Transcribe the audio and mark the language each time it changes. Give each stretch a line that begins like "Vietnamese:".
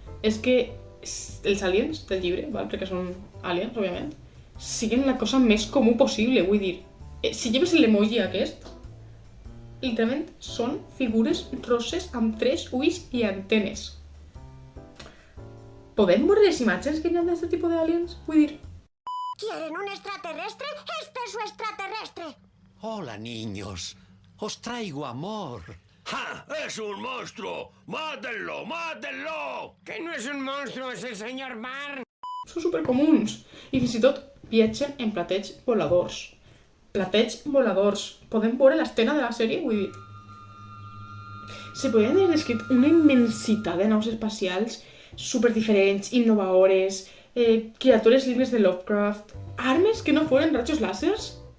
Catalan: És que els aliens del llibre, val? Perquè són aliens, òbviament, siguen la cosa més comú possible, vull dir. Si lleves l'emoji aquest, literalment són figures roses amb 3 ulls i antenes. Podem veure les imatges que hi ha d'aquest tipus d'aliens? Vull dir...
Spanish: ¿Quieren un extraterrestre? ¡Este es su extraterrestre! Hola, niños. Os traigo amor. ¡Ja! ¡Es un monstruo! ¡Mátenlo! ¡Mátenlo! Que no es un monstruo, es el señor Barn.
Catalan: Són supercomuns. I fins i tot viatgen en plateig voladors. Plateig voladors. Podem veure l'escena de la sèrie? Vull dir... Se podien haver descrit una immensitat de naus espacials superdiferents, innovadores, criatures lliures de Lovecraft, armes que no foren rajos làsers.